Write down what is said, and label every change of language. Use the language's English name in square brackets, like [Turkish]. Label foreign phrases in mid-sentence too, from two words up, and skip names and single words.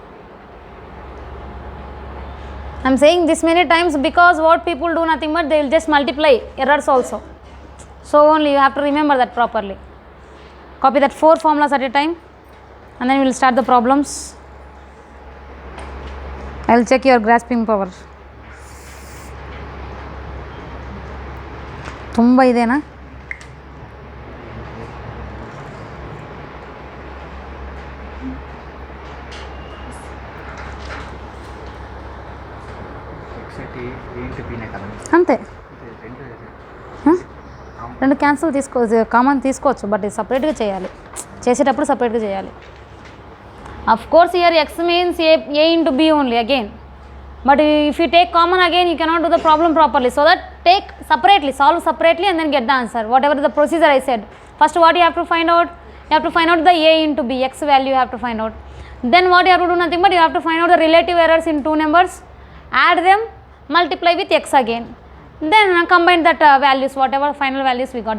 [English] I am saying this many times because what people do nothing but they will just multiply errors also. So only you have to remember that properly. Copy that 4 formulas at a time and then we will start the problems. I will check your grasping power. [Kannada] ತುಂಬ ಇದೆನಾ? [Telugu] అంతే, రెండు [English] cancel common [Telugu] తీసుకోవచ్చు, బట్ ఇది సపరేట్గా చేయాలి, చేసేటప్పుడు సపరేట్గా చేయాలి. [English] of course here x means A into B only again, but if you take common again you cannot do the problem properly. So that take separately, solve separately and then get the answer, whatever the procedure I said. First what you have to find out? You have to find out the A into B, x value you have to find out. Then what you have to do? Nothing but you have to find out the relative errors in two numbers, add them, multiply with x again, then combine that values, whatever final values we got.